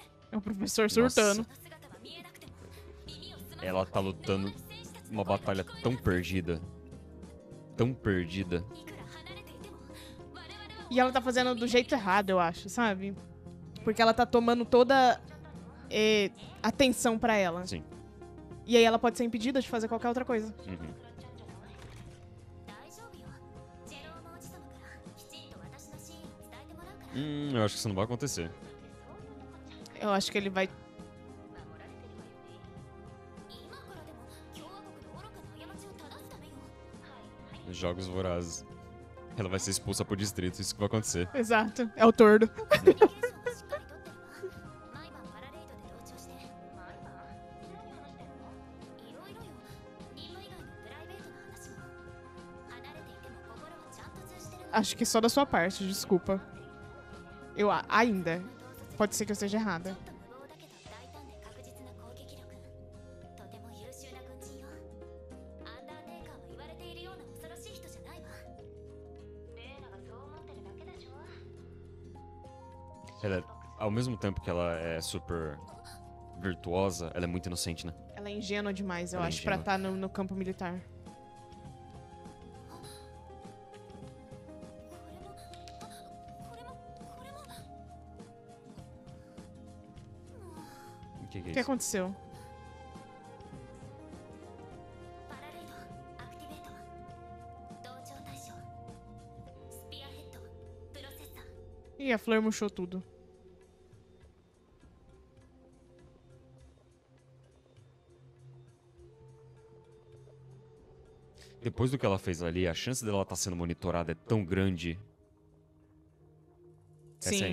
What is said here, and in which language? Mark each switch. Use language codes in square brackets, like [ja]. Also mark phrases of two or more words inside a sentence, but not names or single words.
[pt] É o professor surtando. [ja] の姿は見えなくても耳を澄ませば [pt] Ela tá lutando [ja] 選手たちの [pt] uma [ja] 声が [pt] batalha [ja] 聞こえ [pt] tão perdida. Tão perdida. [ja] いくら離れていても我々は [pt] E ela tá fazendo do jeito errado, eu acho, sabe? Porque ela tá tomando toda atenção pra ela. Sim. E aí ela pode ser impedida de fazer qualquer outra coisa. Uhum. [ja] 大丈夫よジェロームおじさまからきちんと私の真意を伝えてもらうから [pt] Eu acho que isso não vai acontecer. Eu acho que ele vai. [ja] 今からでも共和国の愚かな過ちを正すためよ [pt] Jogos Vorazes. Ela vai ser expulsa por distrito, isso que vai acontecer. Exato. É o tordo. [ja] コミュニケーションはしっかりとってるわ毎晩パラレードで同調して毎晩いろいろよ任務以外のプライベートな話も離れていても心はちゃんと通じてるの [pt] Acho que só da sua parte, desculpa. Eu ainda. Pode ser que eu esteja [ja] ちょ [pt] errada. [ja] っと無謀だけど大胆で確実な攻撃力とても優秀な軍人よアンダーテイカーは言われているような恐ろしい人じゃないわレーナがそう思ってるだけでしょ [pt] Ela é, ao mesmo tempo que ela é super virtuosa, ela é muito inocente, né? Ela é ingênua demais, eu Ela é acho, pra ingênua. estar no campo militar. おque お é que isso? aconteceu? [ja] パラレードアクティベート同調対象スピアヘッドプロセッサー [pt] Ih, a Flor murchou tudo. Depois do que ela fez ali, a chance dela estar sendo monitorada é tão grande. Essa é a